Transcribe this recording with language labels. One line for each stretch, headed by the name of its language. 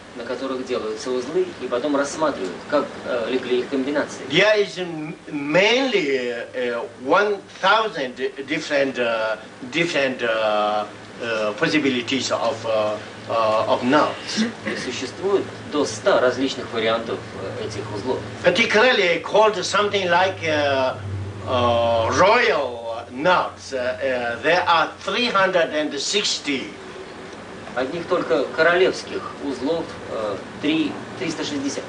Russian: На которых делаются узлы, и потом рассматривают, как легли их комбинации.
English: There is mainly 1,000 different possibilities of notes.
Russian: И существует до 100 различных вариантов этих узлов.
English: Particularly called something like royal notes. There are 360.
Russian: Одних только королевских узлов 360.